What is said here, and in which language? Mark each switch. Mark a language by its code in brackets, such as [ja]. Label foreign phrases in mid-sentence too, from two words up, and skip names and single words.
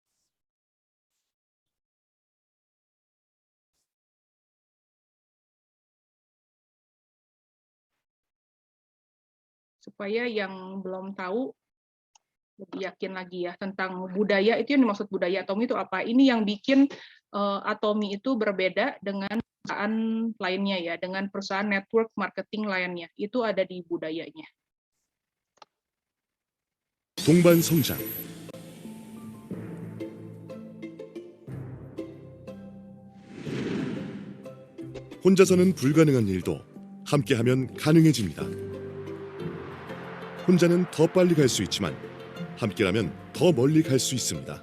[id] Supaya yang belum tahu, lebih yakin lagi ya tentang budaya itu yang dimaksud budaya Atomy itu apa. Ini yang bikin Atomy itu berbeda dengan perusahaan lainnya ya, dengan perusahaan [en] network marketing [id] lainnya. Itu ada di budayanya. [ko] 동반 성장. 혼자서는 불가능한 일도 함께하면 가능해집니다. 혼자는 더 빨리 갈 수 있지만 함께라면 더 멀리 갈 수 있습니다.